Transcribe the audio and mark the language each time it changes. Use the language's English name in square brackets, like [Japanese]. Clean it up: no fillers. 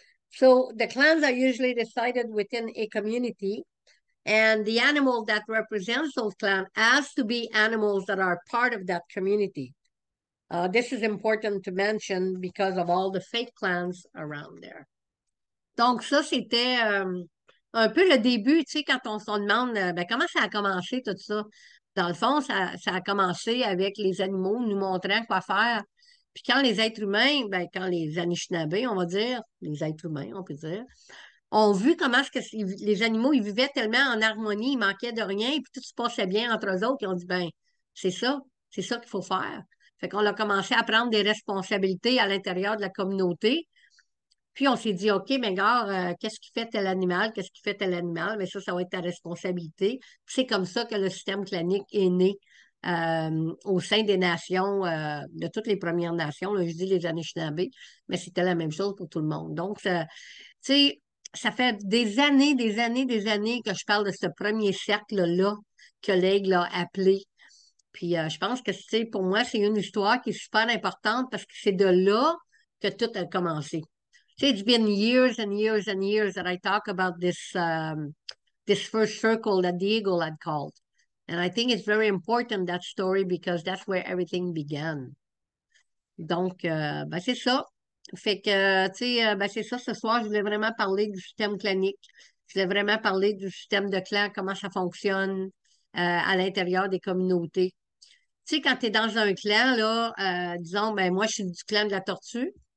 [English] So the clans are usually decided within a community, and the animal that represents those clans has to be animals that are part of that community. This is important to mention because of all the fake clans around there. [French] Donc, ça, c'était un peu le début, tu sais, quand on se demande ben, comment ça a commencé tout ça. Dans le fond, ça a commencé avec les animaux nous montrant quoi faire. Puis quand les êtres humains, ben, quand les Anishinabés, on va dire, les êtres humains, on peut dire, ont vu comment est-ce que les animaux, ils vivaient tellement en harmonie, ils manquaient de rien, puis tout se passait bien entre eux autres, ils ont dit, ben, c'est c'est ça qu'il faut faire. Fait qu'on a commencé à prendre des responsabilités à l'intérieur de la communauté. Puis on s'est dit, OK, mais gars, qu'est-ce qui fait tel animal? Qu'est-ce qui fait tel animal? Mais ça va être ta responsabilité. C'est comme ça que le système clanique est né au sein des nations, de toutes les Premières Nations. Là, je dis les Anishinabés, mais c'était la même chose pour tout le monde. Donc, tu sais, ça fait des années, des années, des années que je parle de ce premier cercle-là que l'aigle a appelé. Puis je pense que, tu sais, pour moi, c'est une histoire qui est super importante parce que c'est de là que tout a commencé. [English] So it's been years and years and years that I talk about this first circle that the eagle had called. And I think it's very important, that story, because that's where everything began. [French] Donc, ben, c'est ça. Fait que, tu sais, ben, c'est ça, ce soir, je voulais vraiment parler du système clanique. Je voulais vraiment parler du système de clan, comment ça fonctionne à l'intérieur des communautés. Tu sais, quand tu es dans un clan, là, disons, ben, moi, je suis du clan de la tortue.